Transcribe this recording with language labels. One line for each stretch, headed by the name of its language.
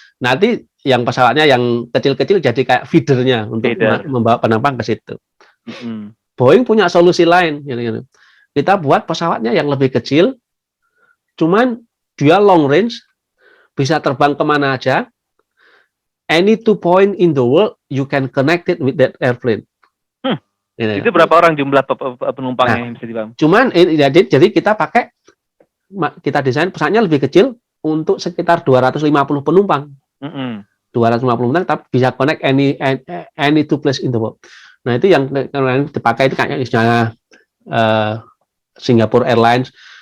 Indonesian: Nanti yang pesawatnya yang kecil-kecil jadi kayak feedernya untuk membawa penumpang ke situ. Boeing punya solusi lain. Gitu. Kita buat pesawatnya yang lebih kecil, cuman dia long range, bisa terbang kemana aja.
English: Any 2 point in the world, you can connect it with that airplane.
Indonesian: Itu berapa orang jumlah penumpangnya yang bisa dibangun? Cuman jadi kita kita desain pesawatnya lebih kecil untuk sekitar 250 penumpang. 250 penumpang tapi bisa
English: connect any 2 place in the world.
Indonesian: Nah, itu yang dipakai itu kayaknya misalnya Singapore Airlines.